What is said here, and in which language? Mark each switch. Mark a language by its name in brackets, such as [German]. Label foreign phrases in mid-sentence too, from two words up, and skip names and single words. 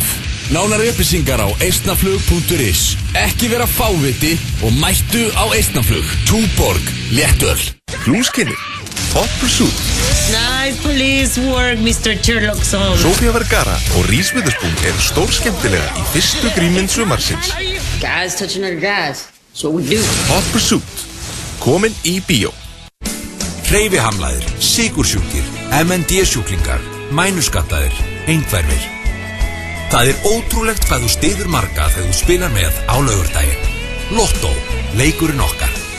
[Icelandic] Nánari upplýsingar á eistnaflug.is. Ekki vera fáviti og mættu á Eistnaflug. Túborg, léttöl. Flúskinni, Hot Pursuit. [English] Nice police work, Mr. Sherlock Holmes. [Icelandic] Sofía Vergara og Reese Witherspoon eru stórskemmtilega í fyrstu grímynd sumarsins. [English] Guys touching other guys. That's what we do. Hot Pursuit. [Icelandic] Komin í bíó. Hreyfihamlaðir, sykursjúkir, MND-sjúklingar, mænuskattaðir, einhverfir. Það er ótrúlegt hvað þú styður marga þegar þú spilar með á laugardaginn. Lotto, leikurinn okkar.